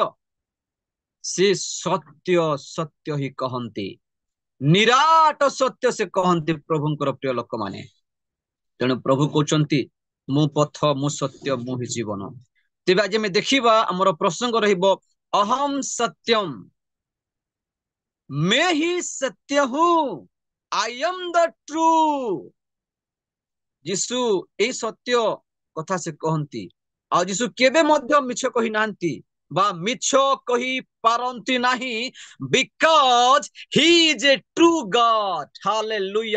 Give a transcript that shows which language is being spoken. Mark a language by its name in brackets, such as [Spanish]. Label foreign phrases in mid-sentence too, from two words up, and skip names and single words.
[Odia] ସେ ସତ୍ୟ ସତ୍ୟ ହିଁ କହନ୍ତି, ନିରାଟ ସତ୍ୟ ସେ କହନ୍ତି ପ୍ରଭୁଙ୍କର ପ୍ରିୟ ଲୋକମାନେ। ତେଣୁ ପ୍ରଭୁ କହୁଛନ୍ତି ମୁଁ ପଥ, ମୁଁ ସତ୍ୟ, ମୁଁ ହିଁ ଜୀବନ। ତେବେ ଆଜି ଆମେ ଦେଖିବା, ଆମର ପ୍ରସଙ୍ଗ ରହିବ [Sanskrit] अहम् सत्यम्, [Hindi] मैं ही सत्य हूं, [English] I am the true. [Odia] ଯୀଶୁ ଏଇ ସତ୍ୟ କଥା ସେ କହନ୍ତି, ଆଉ ଯୀଶୁ କେବେ ମଧ୍ୟ ମିଛ କହି ନାହାନ୍ତି ବା ମିଛ କହି ପାରନ୍ତି ନାହିଁ, [English] because he is a true God. [Odia] ହାଲେଲୁୟା।